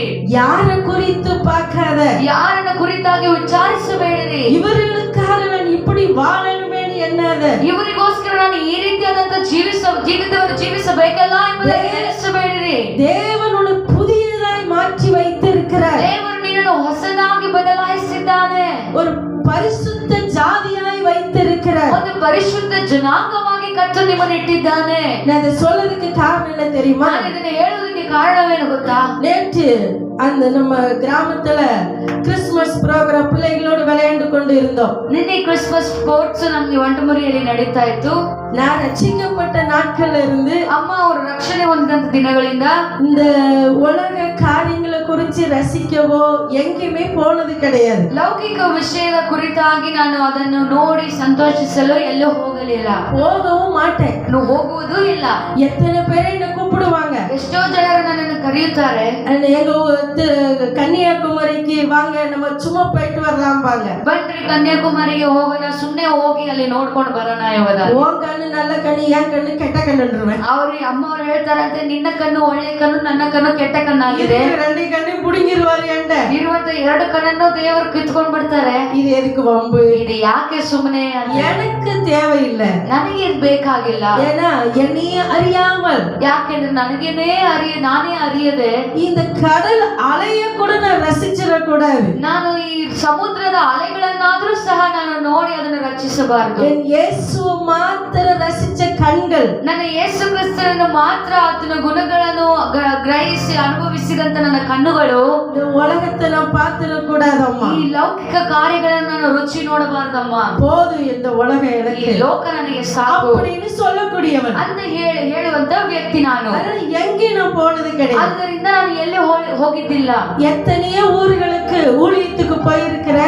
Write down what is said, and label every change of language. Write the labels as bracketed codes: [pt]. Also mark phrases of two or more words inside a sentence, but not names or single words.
[ta] யார குறித்து பார்க்காத, [kn] ಯಾರನ್ನ ಕುರಿತಾಗಿ ವಿಚಾರಿಸಬೇಡಿರಿ. [ta] இவர்களுக்காக நான் இப்படி வாழணுமே எண்ணாத, [kn] ಇವರಿಗೋಸ್ಕರ ನಾನು ಈ ರೀತಿಯಾದಂತ ಜೀವಿತವನ್ನು ಜೀವಿಸಬೇಕಲ್ಲ ಎಂಬುದಾಗಿ ನೆನೆಸಬೇಡಿರಿ. [ta] தேவன் உன்னை புதியதாய் மாற்றி வைத்திருக்கிறார். [kn] ದೇವರು ನಿನ್ನನ್ನು ಹೊಸದಾಗಿ ಬದಲಾಯಿಸಿದ್ದಾನೆ. [ta] ஒரு பரிசுத்த ஜாதியாய் வைத்திருக்கிறார். [kn] ಒಂದು ಪರಿಶುದ್ಧ ಜನಾಂಗವಾಗಿ ಕಟ್ಟು ನಿಮ್ಮನ್ನು ಇಟ್ಟಿದ್ದಾನೆ. [ta] நான் இதை சொல்லதுக்கு காரணம் என்ன தெரியுமா? [kn] ನಾನು ಇದನ್ನ ಹೇಳೋದಕ್ಕೆ ಕಾರಣವೇನು ಗೊತ್ತಾ? [ta] நேற்று அந்த நம்ம கிராமத்துல [en] Christmas program [ta] பிள்ளைகளோடு விளையாண்டு கொண்டு இருந்தோம். [kn] ನಿನ್ನೆ [en] Christmas sports [kn] ನಮ್ಗೆ ಒಂಟಮುರಿಯಲ್ಲಿ ನಡೀತಾ ಇತ್ತು. [ta] நான் ரட்சிக்கப்பட்ட நாட்கள்ல இருந்து, [kn] ಅಮ್ಮ ಅವರು ರಕ್ಷಣೆ ಹೊಂದಿದಂತ ದಿನಗಳಿಂದ [ta] இந்த உலக காரியங்களை குறித்து ரசிக்கவோ எங்கேயுமே போனது கிடையாது. [kn] ಲೌಕಿಕ ವಿಷಯದ ಕುರಿತಾಗಿ ನಾನು ಅದನ್ನು ನೋಡಿ ಸಂತೋಷಿಸಲು ಎಲ್ಲೂ ಹೋಗಲಿಲ್ಲ, [ta] போகவும் மாட்டேன். [kn] ನಾನು ಹೋಗುವುದೂ ಇಲ್ಲ. [ta] எத்தனை பேரை என்ன கூப்பிடுவாங்க, [kn] ಎಷ್ಟೋ ಜನರು ನನ್ನನ್ನು ಕರೆಯುತ್ತಾರೆ, [ta] எங்க கன்னியாகுமரிக்கு வாங்க நம்ம சும்மா போயிட்டு வரலாம்பாங்க. [kn] ಬನ್ರಿ ಕನ್ಯಾಕುಮಾರಿಗೆ ಹೋಗೋಣ, ಸುಮ್ನೆ ಹೋಗಿ ಅಲ್ಲಿ ನೋಡ್ಕೊಂಡು ಬರೋಣ ಎಂಬುದಾಗಿ. [ta] உன் கண்ணு நல்ல கண்ணு, என் கண்ணு கெட்ட கண்ணுன்றேன். [kn] ಅಮ್ಮ ಅವ್ರು ಹೇಳ್ತಾರಂತೆ, ನಿನ್ನ ಕಣ್ಣು ಒಳ್ಳೆ ಕಣ್ಣು, ನನ್ನ ಕಣ್ಣು ಕೆಟ್ಟ ಕಣ್ಣಾಗಿದೆ. [ta] ரெண்டு கண்ணு புடுங்கிடுவாரு என்கிட்ட. [kn] ಇರುವಂತ ಎರಡು ಕಣ್ಣನ್ನು ದೇವರು ಕಿತ್ಕೊಂಡ್ ಬಿಡ್ತಾರೆ. [ta] இது எதுக்கு வம்பு? [kn] ಇದು ಯಾಕೆ ಸುಮ್ಮನೆ? [ta] எனக்கு தேவையில்லை, [kn] ನನಗೆ ಇದು ಬೇಕಾಗಿಲ್ಲ. [ta] ஏன்னா என்னையே அறியாமல், [kn] ಯಾಕೆಂದ್ರೆ ನಾನೇ ಅರಿಯದೆ [ta] இந்த கடல் அலைய கூட நான் ரசிச்சிடக்கூடாது. [kn] ನಾನು ಈ ಸಮುದ್ರದ ಅಲೆಗಳನ್ನಾದ್ರೂ ಸಹ ನಾನು ನೋಡಿ ಅದನ್ನು ರಚಿಸಬಾರದು. [ta] என் இயேசுவை மாத்திர ரசிச்ச கண்கள், [kn] ನನ್ನ ಯೇಸು ಕ್ರಿಸ್ತನನ್ನು ಮಾತ್ರ ಆತನ ಗುಣಗಳನ್ನು ಗ್ರಹಿಸಿ ಅನುಭವಿಸಿದಂತ ನನ್ನ ಕಣ್ಣುಗಳು [ta] இந்த உலகத்தை நான் பார்த்திடக்கூடாதம்மா. [kn] ಈ ಲೌಕಿಕ ಕಾರ್ಯಗಳನ್ನು ನಾನು ರುಚಿ ನೋಡಬಾರ್ದಮ್ಮ. [ta] போதும் இந்த உலக [kn] ಈ [ta] எனக்கு [kn] ಲೋಕ ನನಗೆ ಸಾಕು [ta] அப்படின்னு சொல்லக்கூடியவன் [kn] ಅಂತ ಹೇಳುವಂತ ವ್ಯಕ್ತಿ ನಾನು. [ta] அதனால எங்கேயும் நான் போனது கிடையாது. [kn] ಆದ್ದರಿಂದ ನಾನು ಎಲ್ಲಿ ಹೋಗಿದ್ದಿಲ್ಲ. [ta] எத்தனையோ ஊர்களுக்கு ஊழியத்துக்கு போயிருக்கிறேன்.